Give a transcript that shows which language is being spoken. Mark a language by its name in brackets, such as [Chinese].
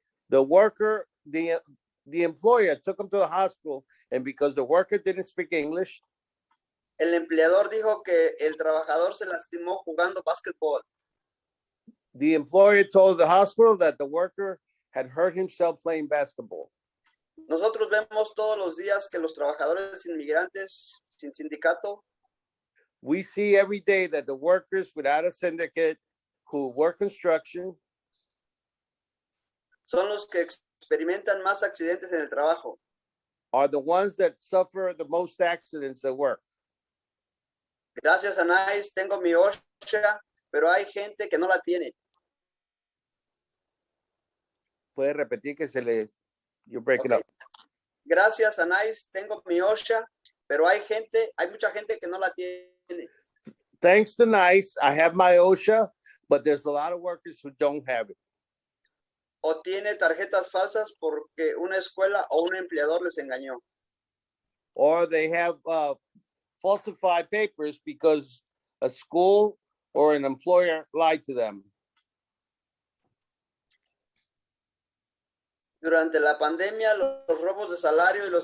[English] The worker, the employer took him to the hospital, and because the worker didn't speak English, [Spanish] el empleador dijo que el trabajador se lastimó jugando básquetbol. [English] the employer told the hospital that the worker had hurt himself playing basketball. [Spanish] Nosotros vemos todos los días que los trabajadores inmigrantes sin sindicato [English] We see every day that the workers without a syndicate who work construction [Spanish] son los que experimentan más accidentes en el trabajo. [English] are the ones that suffer the most accidents at work. [Spanish] Gracias a NICE tengo mi OSHA, pero hay gente que no la tiene. Puede repetir que [English] you're breaking Okay. up. [Spanish] Gracias a NICE tengo mi OSHA, pero hay mucha gente que no la tiene. [English] Thanks to NICE, I have my OSHA, but there's a lot of workers who don't have it. [Spanish] O tiene tarjetas falsas porque una escuela o un empleador les engañó. [English] Or they have falsified papers because a school or an employer lied to them. [Spanish] Durante la pandemia, los robos de salario y los